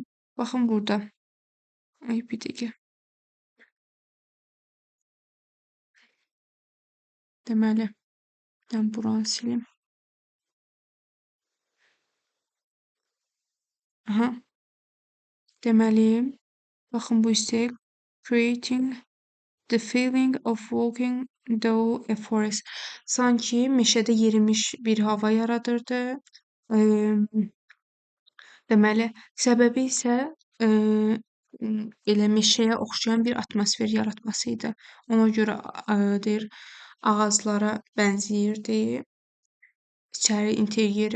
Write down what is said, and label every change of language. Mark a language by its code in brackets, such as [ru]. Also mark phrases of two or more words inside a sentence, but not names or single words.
[az] Baxın burada. Ay bir dəqiqə. Deməli, mən buranı silim. Aha. Deməli, baxın bu hissəyə [en] creating the feeling of walking through a forest. [az] Sanki meşədə yerimiş bir hava yaradırdı. Deməli, səbəbi isə elə meşəyə oxşayan bir atmosfer yaratması idi. Ona görə deyir ağaclara bənzəyirdi içəri interyeri.